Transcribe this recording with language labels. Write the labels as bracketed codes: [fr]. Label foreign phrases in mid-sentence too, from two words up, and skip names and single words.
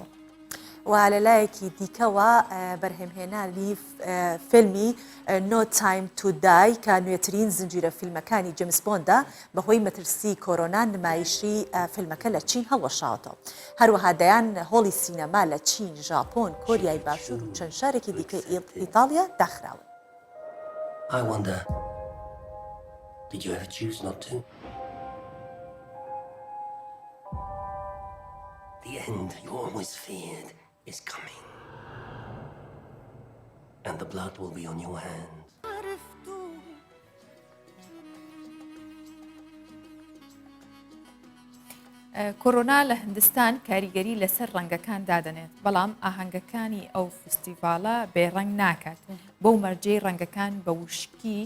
[ckb] و لەلایەکی دیکەوە بەرهەمهێنانی فیلمی No Time to Die کە نوێترین زنجیرە فیلمەکانی جیمز بۆندا بەهۆی مەترسی کۆرۆنا نمایشی فیلمەکە لە چین هەڵوەشاوەتەوە. هەروەها دەیان هۆڵی سینەما لە چین، ژاپۆن، کۆریای باشوور و چەند شارێکی دیکە ئیتالیا داخراون. [en] I wonder, did you ever choose not to? The end you always feared is coming. And the blood will be on your hands. [ckb] کۆڕۆنا لە هندستان کاریگەری لەسەر ڕەنگەکان دادەنێت بەڵام ئاهەنگەکانی ئەو فستیڤالە بێڕەنگ ناکات بۆ مەرجەی ڕەنگەکان بە وشکی